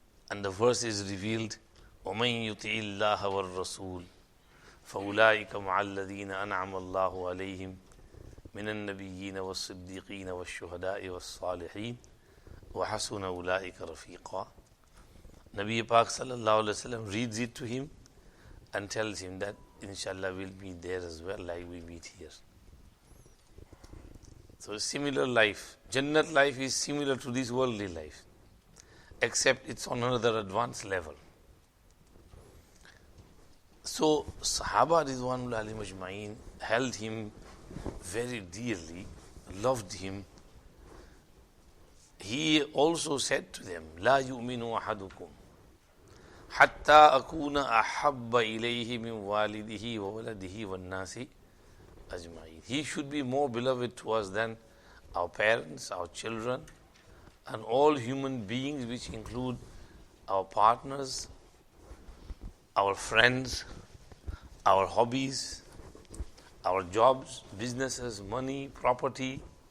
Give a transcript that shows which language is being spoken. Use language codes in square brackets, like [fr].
[en] And the verse is revealed, [ar] وَمَن يُطِعِ اللَّهَ وَالرَّسُولِ فَأُولَٰئِكَ مَعَ الَّذِينَ أَنْعَمَ اللَّهُ عَلَيْهِمْ مِنَ النَّبِيِّينَ وَالصِّدِّيقِينَ وَالشُّهَدَاءِ وَالصَّالِحِينَ وَحَسُنَ أُولَٰئِكَ رَفِيقًا. [en] Nabi Pak sallallahu alayhi wa sallam reads it to him and tells him that inshallah we'll meet there as well like we meet here. So similar life. Jannat life is similar to this worldly life, except it's on another advanced level. So Sahaba Ridwanullahi alayhim ajma'een held him very dearly, loved him. He also said to them, [ar] لا يؤمن أحدكم حتى أكون أحب إليه من والده وولده والناس أجمعين. [en] He should be more beloved to us than our parents, our children, and all human beings, which include our partners, our friends, our hobbies, our jobs, businesses, money, property.